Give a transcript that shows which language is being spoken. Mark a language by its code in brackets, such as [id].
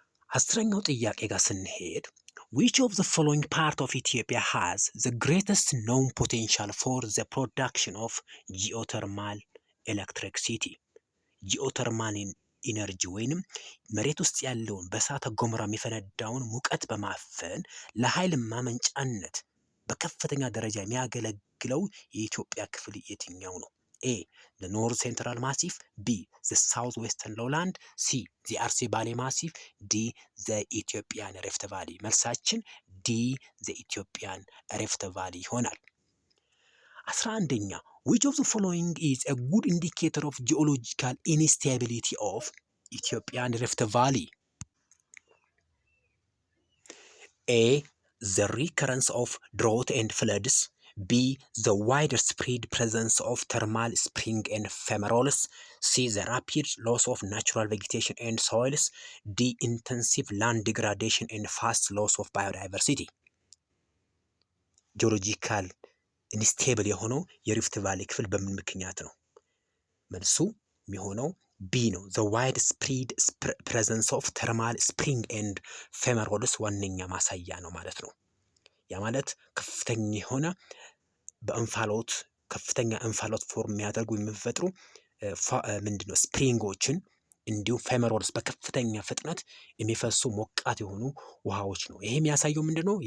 [am] 10ኛው ጥያቄ ጋር ስንሄድ [en] which of the following part of Ethiopia has the greatest known potential for the production of geothermal electricity? [am] ጂኦተርማል ኢነርጂ ወይንም መሬት ውስጥ ያለውን በእሳተ ገሞራ የሚፈነዳውን ሙቀት በማፈን ለኃይል ማመንጫነት በከፍተኛ ደረጃ የሚያገለግለው የኢትዮጵያ ክፍል የትኛው ነው? [en] ኤ the North Central Massif, B the South Western Lowland, C the አርሲ ባሌ ማሲፍ፣ ዲ the Ethiopian Rift Valley። [am] መልሳችን [en] ዲ the Ethiopian Rift Valley [am] ይሆናል። [en] 11ኛ which of the following is a good indicator of geological instability of Ethiopian Rift Valley? A. The recurrence of drought and floods. B. The widespread presence of thermal spring and fumaroles. C. The rapid loss of natural vegetation and soils. D. Intensive land degradation and fast loss of biodiversity. [am] ጂኦሎጂካል ኢንስቴብል የሆነው የሪፍት ቫሊ ክፍል በምን ምክንያት ነው? መልሱ የሚሆነው ቢ ነው። [en] ዘ ዋይድ ስፕሪድ ፕሬዘንስ ኦፍ ተርማል ስፕሪንግ ኤንድ ፌመሮልስ [am] ዋነኛ ማሳያ ነው ማለት ነው። ያ ማለት ከፍተኛ የሆነ በእንፋሎት ከፍተኛ እንፋሎት ፎርም የሚያደርጉ የሚፈጥሩ ምንድነው ስፕሪንጎችን እንዲሁም ፌመሮልስ በከፍተኛ ፍጥነት የሚፈሱ ሞቃት የሆኑ ውሃዎች ነው። ይሄ የሚያሳየው ምንድነው?